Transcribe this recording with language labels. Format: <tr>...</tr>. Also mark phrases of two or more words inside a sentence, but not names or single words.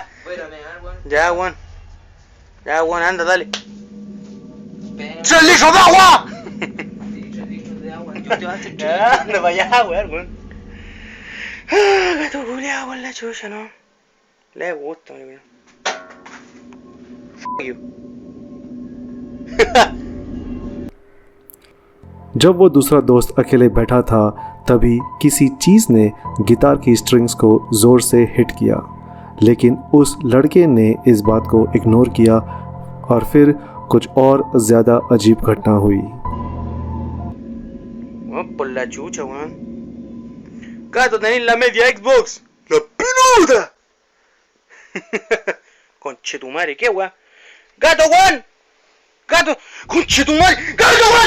<es>Ya, weón. Ya, weón, anda, dale. 3 litros de agua. Anda para allá, weón. Gato culiao con la chucha, ¿no? Le gusta, weón.</es> <en>F*** you.</en> <hi>जब वो दूसरा दोस्त अकेले बैठा था, तभी किसी चीज़ ने गिटार की स्ट्रिंग्स को ज़ोर से हिट किया, लेकिन उस लड़के ने इस बात को इग्नोर किया और फिर कुछ और ज़्यादा अजीब घटना हुई।</hi> <es>Por la chucha, weón. Gato, tenés la media Xbox. ¡La peluda! Conche tu madre, ¿qué, weón? ¡Gato, weón! ¡Gato! ¡Conche tu madre! ¡Gato, weón!</es>